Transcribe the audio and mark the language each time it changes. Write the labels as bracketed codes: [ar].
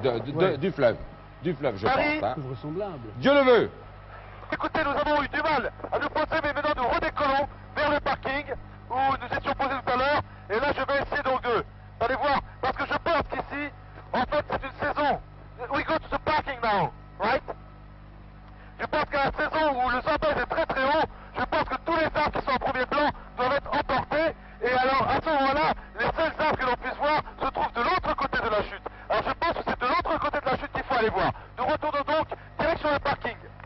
[fr] Ouais. du fleuve. Du fleuve, je Paris. pense. hein. C'est vraisemblable. Dieu le veut. Écoutez, nous avons eu du mal à nous poser, mais maintenant nous redécollons vers le parking où nous étions posés tout à l'heure. Et là, je vais essayer donc d'aller voir, parce que je pense qu'ici, en fait, c'est une saison. [en] We go to the parking now, right? [fr] Je pense qu'à la saison où le synthèse est très très haut, je pense que tous les arbres qui sont en premier plan doivent être emportés. Et alors, à ce moment-là, les seuls arbres que l'on puisse voir se trouvent de l'autre côté de la chute. Alors, je pense que c'est de l'autre côté de la chute qu'il faut aller voir. Nous retournons donc direction le parking.